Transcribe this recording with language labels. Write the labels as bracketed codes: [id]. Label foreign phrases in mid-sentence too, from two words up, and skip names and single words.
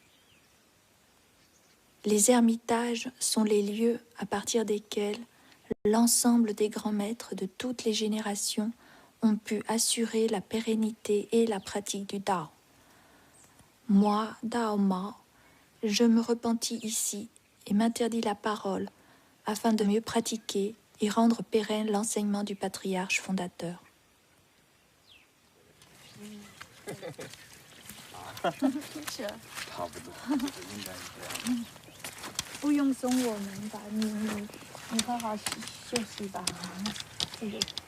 [fr] Les ermitages sont les lieux à partir desquels l'ensemble des grands maîtres de toutes les générations ont pu assurer la pérennité et la pratique du Dao. Moi, Dao Mao, je me repentis ici et m'interdis la parole afin de mieux pratiquer et rendre pérenne l'enseignement du patriarche fondateur. [zh] 差不多，应该是这样。不用送我们吧，你好好休息吧。这个。